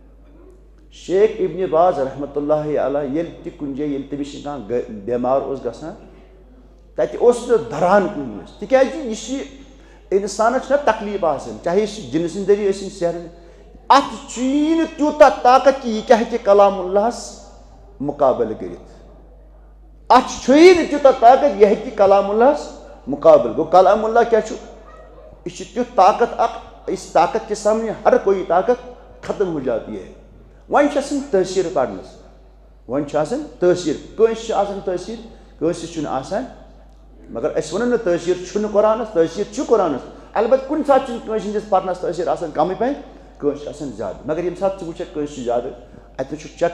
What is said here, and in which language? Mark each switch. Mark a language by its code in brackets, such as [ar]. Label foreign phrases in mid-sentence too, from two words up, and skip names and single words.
[ks] شیخ ابن باز [ar] رحمتہ اللہ علیہ [ks] ییٚلہِ تہِ کُنہِ جایہِ ییٚلہِ تٔمِس کانٛہہ بٮ۪مار اوس گژھان تتہِ اوس نہٕ دھران کُنہِ وِزِ تِکیٛازِ یہِ چھِ انسانس چھُنہ تکلیٖف آسان چاہے سُہ جِنہٕ سٕنٛدۍ ذٔریعہٕ ٲسِنۍ سحرن اتھ چھُیی نہٕ تیوٗتاہ طاقت کہ یہِ کیٛاہ ہیٚکہِ کلام اللہس مُقابلہٕ کٔرِتھ اتھ چھُیی نہٕ تیوٗتاہ طاقت یہِ ہیٚکہِ کلام اللہس مُقابلہٕ گوٚو کلام اللہ کیٛاہ چھُ یہِ چھُ تیُتھ طاقت اکھ [ur] اس طاقت کے سامنے ہر کوئی طاقت ختم ہو جاتی ہے [ks] وۄنۍ چھِ آسان تٲثیٖر پرنس وۄنۍ چھُ آسان تٲثیٖر کٲنٛسہِ چھُ آسان تٲثیٖر کٲنٛسہِ چھُنہٕ آسان مگر أسۍ وَنو نہٕ تٲثیٖر چھُنہٕ قرآنس تٲثیٖر چھُ قرآنس البتہ کُنہِ ساتہٕ چھُنہٕ کٲنٛسہِ ہٕنٛدِس پرنس تٲثیٖر آسان کمٕے پہن کٲنٛسہِ چھُ آسان زیادٕ مگر ییٚمہِ ساتہٕ ژٕ وٕچھکھ کٲنٛسہِ چھُ زیادٕ اتٮ۪ن چھُکھ چیک